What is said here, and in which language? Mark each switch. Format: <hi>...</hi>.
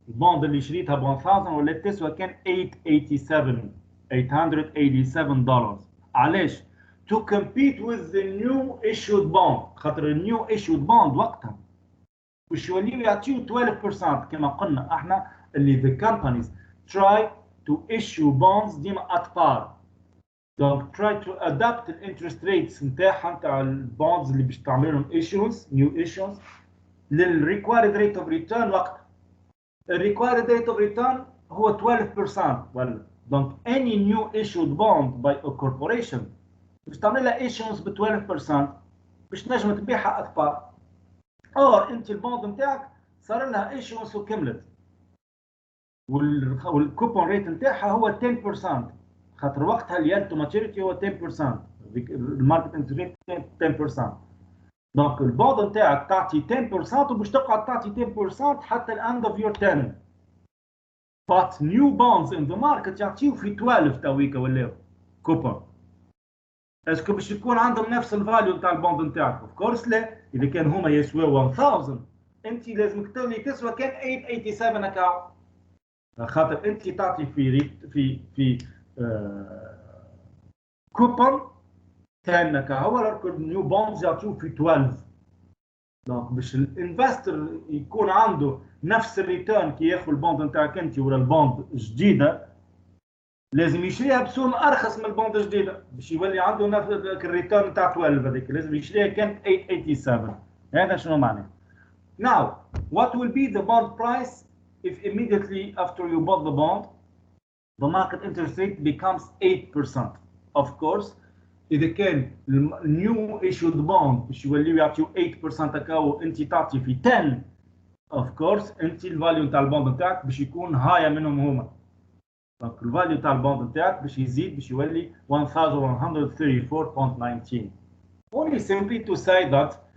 <ar>البوند اللي شريتها ب 1000 ولات تسوى كان 887 دولار. علاش؟</ar> <en>To compete with the new issued bond.</en> <ar>خاطر النيو issued bond وقتها باش يوليو يعطيو 12% كما قلنا احنا اللي</ar> <en>the companies try to issue bonds</en> <ar>ديما at par.</ar> <en>Donc try to adapt the interest rates</en> <ar>نتاعها نتاع البوندز اللي باش تعمل لهم</ar> <en>issuance new issuance لل required rate of return وقتها. The required rate of return هو 12%. Well, donc any new issued bond by a corporation</en> <ar>باش تعمل لها</ar> <en>issuance ب 12%</en> <ar>باش تنجم تبيعها</ar> <en>at par.</en> <ar>or انت البوند نتاعك صار لها issuance وكملت والكوبون ريت نتاعها هو 10%. خاطر وقتها اليالد تو ماتيوريتي هو 10%. الماركت انترست ريت 10%. دونك البوند نتاعك تعطي 10% وباش تقعد تعطي 10% حتى الاند اوف يور 10.</ar> <en>but new bonds in the market</en> <ar>يعطيو في 12 تويكا ولاو كوبون. اسكو باش يكون عندهم نفس الفاليو نتاع البوند نتاعك؟ اوف كورس لا. اذا كان هما يسواو 1000 انت لازمك تولي تسوى كان 887 هكا. خاطر انت تعطي في كوبون 10 هكا هو النيو بوندز يعطيو في 12. دونك باش الانفستر يكون عنده نفس الريتيرن كي ياخذ البوند نتاعك انت ولا البوند جديده لازم يشريها بسوم ارخص من البوند الجديده باش يولي عنده نفس الريتيرن نتاع 12. هذيك لازم يشريها كان 887. هذا شنو معناه؟</ar> <en>Now what will be the bond price if immediately after you bought the bond the market interest rate becomes 8%?</en> <ar>Of course إذا كان</ar> <en>new issued bond</en> <ar>باش يوليو يعطيو 8% هكا انت تعطي في 10 of course انت الفاليو نتاع البوند نتاعك باش يكون هايا منهم هما. دونك الفاليو نتاع البوند نتاعك باش يزيد باش يولي 1134.19.</ar> <en>Only simply to say that</en>